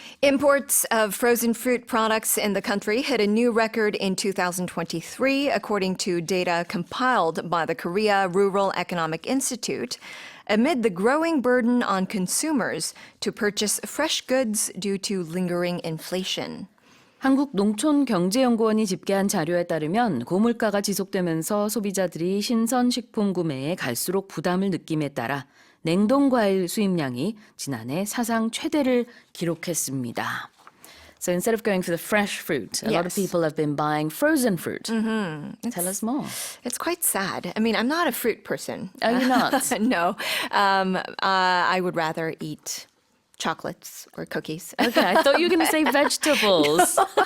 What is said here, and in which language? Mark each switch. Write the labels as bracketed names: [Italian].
[English] Imports of frozen fruit products in the country hit a new record in 2023, according to data compiled by the Korea Rural Economic Institute, amid the growing burden on consumers to purchase fresh goods due to lingering inflation. [Korean] 한국농촌경제연구원이 집계한 자료에 따르면 고물가가 지속되면서 소비자들이 신선식품 구매에 갈수록 부담을 느낌에 따라 냉동과일 수입량이 지난해 사상 최대를 기록했습니다. [English] So instead of going for the fresh fruit, a lot of people have been buying frozen fruit. Tell us more. It's quite sad. I mean, I'm not a fruit person. Are you not? No. I would rather eat chocolates or cookies. Okay, I thought you were going to say vegetables.